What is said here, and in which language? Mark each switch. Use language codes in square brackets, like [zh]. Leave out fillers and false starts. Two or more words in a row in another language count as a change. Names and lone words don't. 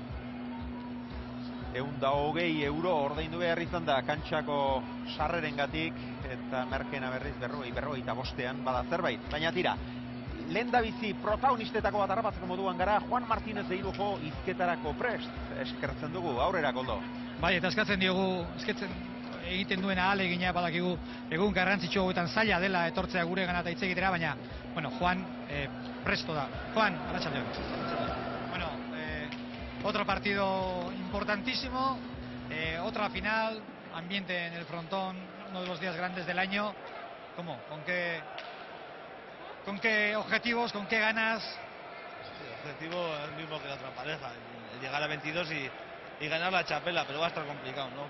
[eu] 120 euro ordaindu behar izan da kantxako sarrerengatik, eta merkena berriz 45 bada zerbait, baina tira, lehendabizi protagonistetako bat harrapatzeko moduan gara, Juan Martínez de Irujo hizketarako prest, eskertzen dugu, aurrera Koldo. Bai, eta eskatzen diogu, egiten duen ahalegina badakigu egun garrantzitsu hauetan zaila dela etortzea gure gana eta hitz egitera, baina, bueno, Juan presto da. Juan, arratsaldeon. [es] Bueno, otro partido importantísimo, otra final, ambiente en el frontón, uno de los días grandes del año. ¿Cómo? ¿Con qué objetivos, con qué ganas? El objetivo es el mismo que la otra pareja, el llegar a 22 y ganar la chapela, pero va a estar complicado, ¿no?